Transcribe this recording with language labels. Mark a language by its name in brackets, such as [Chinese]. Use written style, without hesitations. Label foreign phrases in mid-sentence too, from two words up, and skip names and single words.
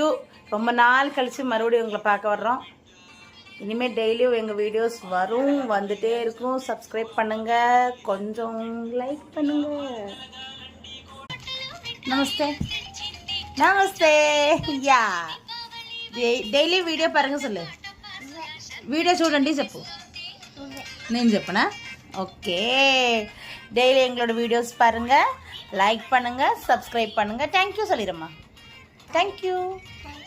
[Tamil] ரொம்ப நாள் கழித்து மறுபடியும் உங்களை பார்க்க வர்றோம். இனிமேல் டெய்லியும் எங்கள் வீடியோஸ் வரும், வந்துட்டே இருக்கும். சப்ஸ்கிரைப் பண்ணுங்கள், கொஞ்சம் லைக் பண்ணுங்கள். நமஸ்தே நமஸ்தே. [Telugu] யா డైలీ వీడియో పరంగా சொல்லு. వీడియో చూడండి చెప్పు. నేను చెప్పనా? [Tamil] ஓகே. டெய்லி எங்களோட வீடியோஸ் பாருங்கள், லைக் பண்ணுங்கள், சப்ஸ்கிரைப் பண்ணுங்கள். தேங்க்யூ சொல்லிடுறேம்மா. தேங்க்யூ.